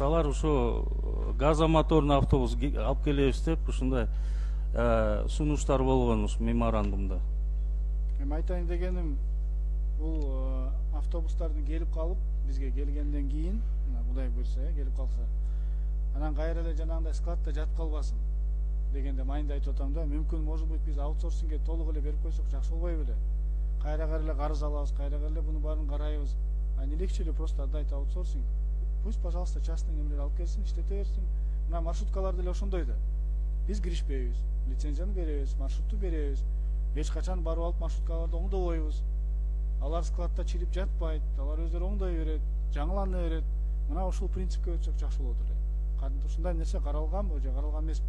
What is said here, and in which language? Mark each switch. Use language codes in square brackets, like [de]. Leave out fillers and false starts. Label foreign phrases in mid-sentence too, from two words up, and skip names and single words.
[ky] Алар ошо [ru] газомоторный автобус [ky] алып келебиз деп ушундай сунуштар болгон ушу меморандумда. Эми айтайын дегеним, бул автобустардын келип калып, бизге келгенден кийин, Кудай буйрса, келип калса, анан кайра эле жанагындай складта жатып калбасын дегенде майында айтып атам да. Мүмкүн, [ru] может быть, [ky] биз аутсорсингге толук эле берип койсок жакшы болбойбу беле? Кайра эле карыз алабыз, кайра эле буну баарын карайбыз. [ru] А не легче ли просто отдать аутсорсинг? Пусть, пожалуйста, [ky] частный немелер алып келсин, иштете берсин. Мына маршруткалар деле ошондой да. Биз киришпейбиз, лицензияны беребиз, маршрутту беребиз. Эч качан барып алып маршруткаларды оңдобойбуз. Алар складта чирип жатпайт, алар өздөрү оңдой берет, жаңылана берет. Мына ушул принципке өтсөк жакшы болот эле. Ушундай нерсе каралганбы же каралган эмеспи?